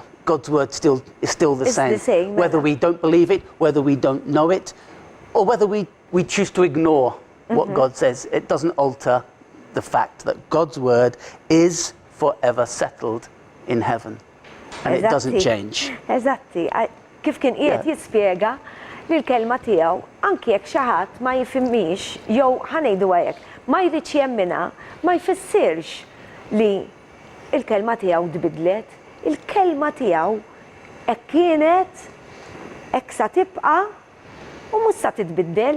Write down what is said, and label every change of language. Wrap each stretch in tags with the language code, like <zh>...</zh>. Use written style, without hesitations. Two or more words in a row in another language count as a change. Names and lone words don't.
<en>God's word is still the same. Whether we don't believe it, whether we don't know it, or whether we choose to ignore what God says, it doesn't alter the fact that God's word is forever settled in heaven. And it doesn't change.</en> <mt>Eżatti. Kif kien qiegħed jispjega li l-kelma tiegħu anke jekk xi ħadd ma jifhimniex jew ħanejdu hekk ma jridx jemminha ma jfissirx li l-kelma tiegħu tbidlet. Il-kelma tiegħu hekk kienet, hekk sa tibqa' u mhux sa titbiddel.</mt>